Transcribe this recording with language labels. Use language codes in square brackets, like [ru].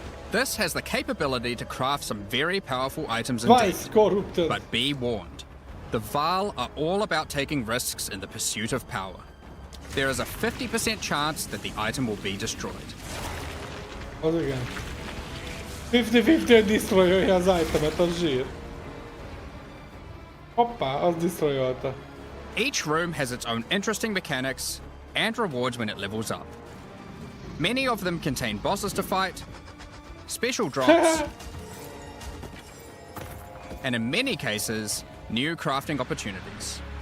[en] This has the capability to craft some very powerful items indeed. Vice Corrupted. But be warned, the Vaal are all about taking risks in the pursuit of power. There is a 50% chance that the item will be destroyed. [hu] Az igen. 50-50, hogy destroyolja az itemet, az zsír. Hoppá, az destroyolta. [en] Each room has its own interesting mechanics and rewards when it levels up. Many of them contain bosses to fight, special drops, and in many cases, new crafting opportunities.